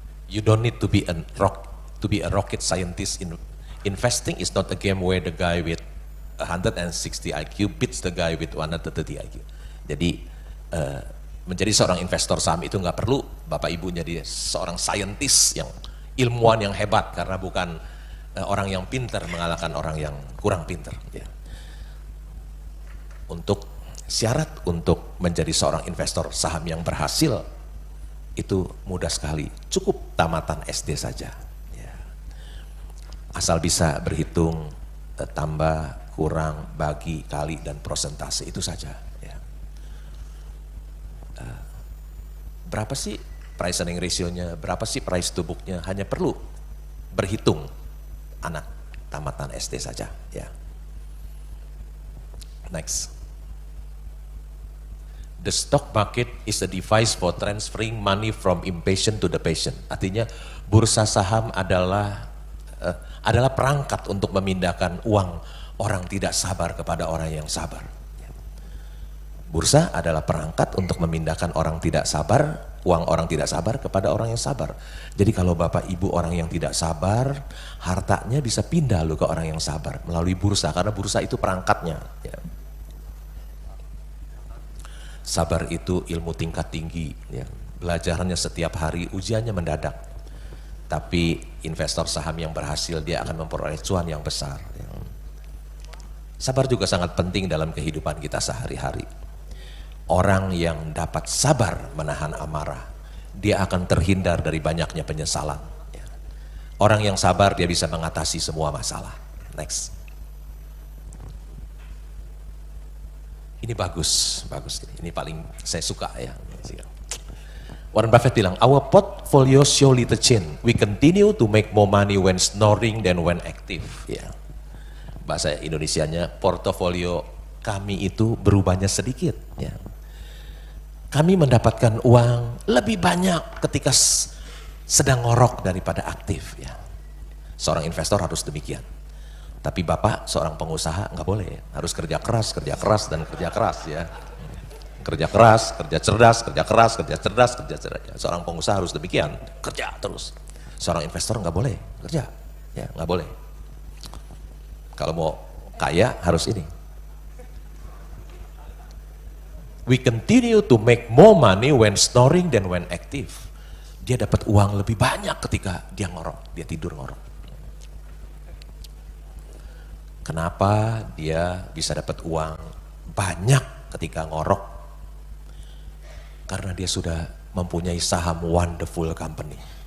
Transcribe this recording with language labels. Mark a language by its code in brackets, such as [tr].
[en] You don't need to be a rocket scientist. Investing is not a game where the guy with 160 IQ beats the guy with 130 IQ. [id] Jadi menjadi seorang investor saham itu nggak perlu bapak ibunya dia seorang saintis yang ilmuwan yang hebat, karena bukan orang yang pintar mengalahkan orang yang kurang pintar. Ya. Untuk syarat untuk menjadi seorang investor saham yang berhasil itu mudah sekali, cukup tamatan SD saja. Ya. Asal bisa berhitung tambah, kurang, bagi, kali, dan prosentase, itu saja. Ya. Berapa sih price earning ratio-nya, berapa sih price to book-nya, hanya perlu berhitung anak tamatan SD saja. Ya. [en] Next. The stock market is a device for transferring money from impatient to the patient. [id] Artinya bursa saham adalah perangkat untuk memindahkan uang orang tidak sabar kepada orang yang sabar. Bursa adalah perangkat untuk memindahkan orang tidak sabar, uang orang tidak sabar kepada orang yang sabar. Jadi kalau bapak ibu orang yang tidak sabar, hartanya bisa pindah loh ke orang yang sabar melalui bursa, karena bursa itu perangkatnya. Ya. Sabar itu ilmu tingkat tinggi, ya. Belajarannya setiap hari, ujiannya mendadak. Tapi investor saham yang berhasil, dia akan memperoleh cuan yang besar. Ya. Sabar juga sangat penting dalam kehidupan kita sehari-hari. Orang yang dapat sabar menahan amarah, dia akan terhindar dari banyaknya penyesalan. Ya. Orang yang sabar, dia bisa mengatasi semua masalah. [en] Next. [id] Ini bagus, ini paling saya suka ya. [en] Warren Buffett [id] bilang, [en] our portfolio show little change. We continue to make more money when snoring than when active. [id] Ya. Bahasa Indonesianya, portofolio kami itu berubahnya sedikit. Ya. Kami mendapatkan uang lebih banyak ketika sedang ngorok daripada aktif. Ya. Seorang investor harus demikian. Tapi bapak seorang pengusaha nggak boleh, harus kerja keras dan kerja keras ya. Kerja keras, kerja cerdas, kerja keras, kerja cerdas, kerja cerdas. Seorang pengusaha harus demikian, kerja terus. Seorang investor nggak boleh kerja, ya nggak boleh. Kalau mau kaya harus ini. [en] We continue to make more money when snoring than when active. [id] Dia dapat uang lebih banyak ketika dia ngorok, dia tidur ngorok. Kenapa dia bisa dapat uang banyak ketika ngorok? Karena dia sudah mempunyai saham [en] wonderful company.